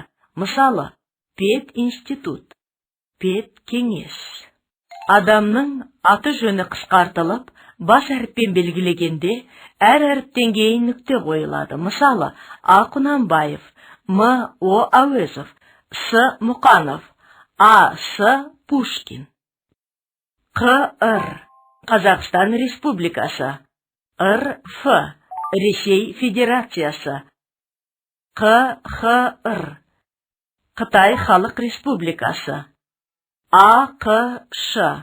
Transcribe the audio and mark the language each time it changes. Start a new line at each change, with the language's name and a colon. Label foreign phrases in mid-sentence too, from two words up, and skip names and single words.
Kazakh: Мысалы, пединститут, педкеңес. Адамның аты жөні қысқартылып, бас әріппен белгілегенде, әр әріптен кейін нүкте қойылады. Мысалы, А. Құнанбаев, М. О. Әуезов, С. Мұқанов, А. С. Пушкин. қ.р. Қазақстан Республикасы, РФ. Ресей Федерациясы, қ.х.р. Қытай Халық Республикасы, АқШ.